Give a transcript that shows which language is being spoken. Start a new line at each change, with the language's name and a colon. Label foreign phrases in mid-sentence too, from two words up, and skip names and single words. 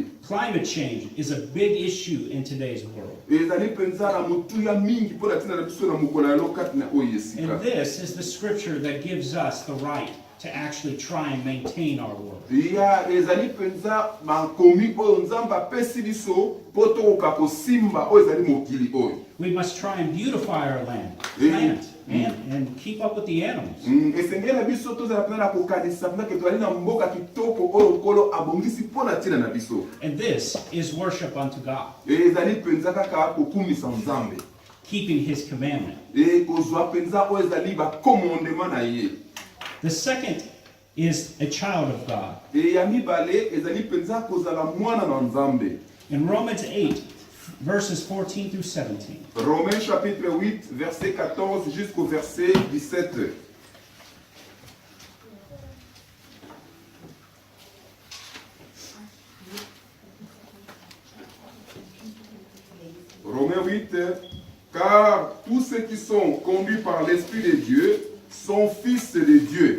English: Climate change is a big issue in today's world.
Lingala: Ezali penza na motuya mingi pona tina na biso na mokolo ya lokati na oyo esika.
English: And this is the scripture that gives us the right to actually try and maintain our world.
French: Il y a
Lingala: ezali penza makomi oyo Nzambe apesi biso po tokoka kosimba oyo ezali mokili oyo.
English: We must try and beautify our land, plant, and keep up with the animals.
Lingala: Esenge na biso tozala pena na kokanisa pena ke tozali na mboka kitoko oyo nkolo abongisi mpona ntina na biso.
English: And this is worship unto God,
Lingala: Ezali penza kaka kokumisa Nzambe.
English: keeping his commandment.
Lingala: Kozwa penza oyo ezali bakomondema na ye.
English: The second is a child of God.
Lingala: Ya mibale ezali penza kozala mwana na Nzambe.
English: In Romans 8, verses 14 through 17.
French: Romains chapitre 8, verset 14 jusqu'au verset 17. Romains 8, car tous ceux qui sont conduits par l'Esprit de Dieu sont fils de Dieu.